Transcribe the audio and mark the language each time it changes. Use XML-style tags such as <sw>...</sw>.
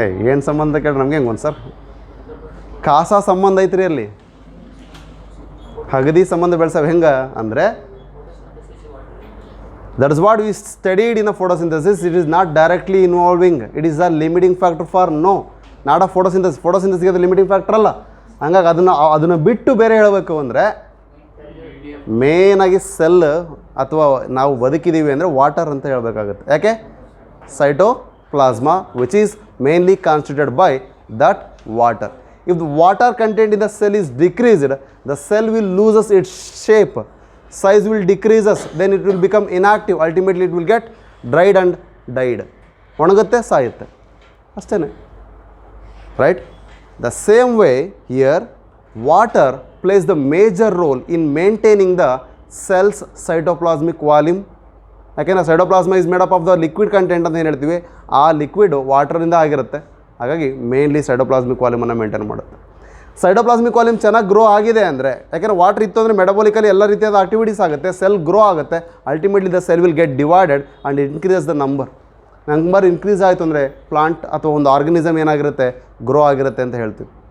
<kn>ಏನು ಸಂಬಂಧ ಕೇಳಿ ನಮಗೆ ಹೆಂಗೆ ಒಂದು ಸರ್ ಕಾಸ ಸಂಬಂಧ ಐತ್ರಿ ಅಲ್ಲಿ, ಹಗದಿ ಸಂಬಂಧ ಬೆಳೆಸವು ಹೆಂಗೆ ಅಂದರೆ,</kn> <en>That is what we studied in a photosynthesis. It is not directly involving, it is a limiting factor for no, not a photosynthesis.</en> <kn>ಫೋಟೋಸಿಂಥಸಿಸ್ಗೆ ಅದು ಲಿಮಿಟಿಂಗ್ ಫ್ಯಾಕ್ಟರ್ ಅಲ್ಲ. ಹಂಗಾಗಿ ಅದನ್ನು ಬಿಟ್ಟು ಬೇರೆ ಹೇಳಬೇಕು ಅಂದರೆ, ಮೇನಾಗಿ ಸೆಲ್ ಅಥವಾ ನಾವು ಬದುಕಿದ್ದೀವಿ ಅಂದರೆ ವಾಟರ್ ಅಂತ ಹೇಳಬೇಕಾಗುತ್ತೆ. ಯಾಕೆ?</kn> <en>Cytoplasm which is mainly constituted by that water. If the water content in the cell is decreased, the cell will loses its shape, size will decreases, then it will become inactive, ultimately it will get dried and died.</en> <kn>ಒಣಗುತ್ತೆ, ಸಾಯುತ್ತೆ, ಅಷ್ಟೇ. Right?</kn> <en>The same way here water plays the major role in maintaining the cell's cytoplasmic volume.</en> <kn>ಯಾಕೆಂದರೆ</kn> <en>cytoplasm is made up of the liquid content</en> <kn>ಅಂತ ಏನು ಹೇಳ್ತೀವಿ, ಆ liquid ವಾಟರಿಂದ ಆಗಿರುತ್ತೆ. ಹಾಗಾಗಿ mainly cytoplasmic ವಾಲ್ಯೂಮನ್ನು maintain ಮಾಡುತ್ತೆ. Cytoplasmic volume ಚೆನ್ನಾಗಿ ಗ್ರೋ ಆಗಿದೆ ಅಂದರೆ, ಯಾಕೆಂದರೆ ವಾಟರ್ ಇತ್ತು ಅಂದರೆ ಮೆಟಬಾಲಿಕಲಿ ಎಲ್ಲ ರೀತಿಯಾದ ಆಕ್ಟಿವಿಟೀಸ್ ಆಗುತ್ತೆ, ಸೆಲ್ ಗ್ರೋ ಆಗುತ್ತೆ, ultimately</kn> <en>the cell will get divided and increase the number</en> <kn>increase ಆಯಿತು ಅಂದರೆ ಪ್ಲಾಂಟ್ ಅಥವಾ ಒಂದು ಆರ್ಗನಿಸಮ್ ಏನಾಗಿರುತ್ತೆ, ಗ್ರೋ ಆಗಿರುತ್ತೆ ಅಂತ ಹೇಳ್ತೀವಿ.</kn>